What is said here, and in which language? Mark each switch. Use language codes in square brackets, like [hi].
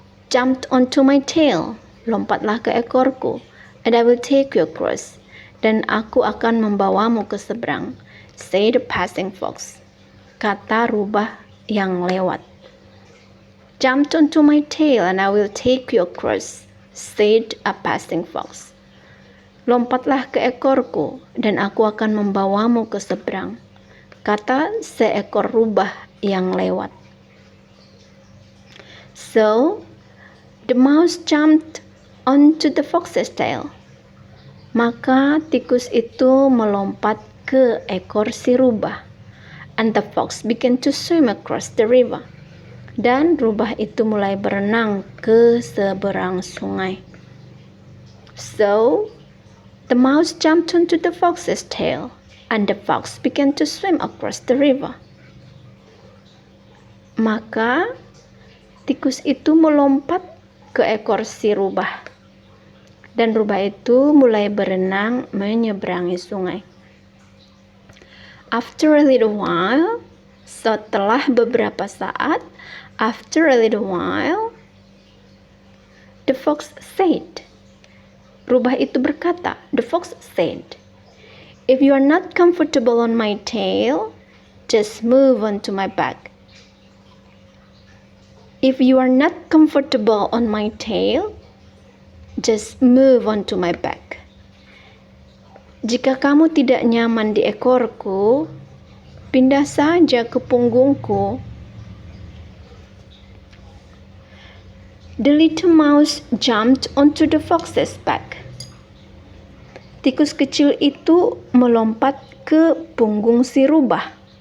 [en] Jumped onto my tail, [id] lompatlah ke ekorku, [en] and I will take you across. [id] Dan aku akan membawamu ke seberang, [en] said the passing fox. [id] Kata rubah yang lewat. [en] Jumped onto my tail and I will take you across, said a passing fox. [id] Lompatlah ke ekorku dan aku akan membawamu ke seberang, kata seekor rubah yang lewat. [en] So, the mouse jumped onto the fox's tail. [id] Maka tikus itu melompat ke ekor si rubah. [en] And the fox began to swim across the river. [id] Dan rubah itu mulai berenang ke seberang sungai. [en] So, the mouse jumped onto the fox's tail. And the fox began to swim across the river. [id] Maka tikus itu melompat ke ekor si rubah. Dan rubah itu mulai berenang menyeberangi sungai. [en] After a little while, [id] setelah beberapa saat, [en] the fox said, [id] rubah itu berkata, [en] the fox said, if you are not comfortable on my tail, just move on to my back. If you are not comfortable on my tail, just move on to my back. [id] Jika kamu tidak nyaman di ekorku, pindah saja ke punggungku. [en] The little mouse jumped onto the fox's back. [id] Tikus kecil itu melompat ke punggung si rubah.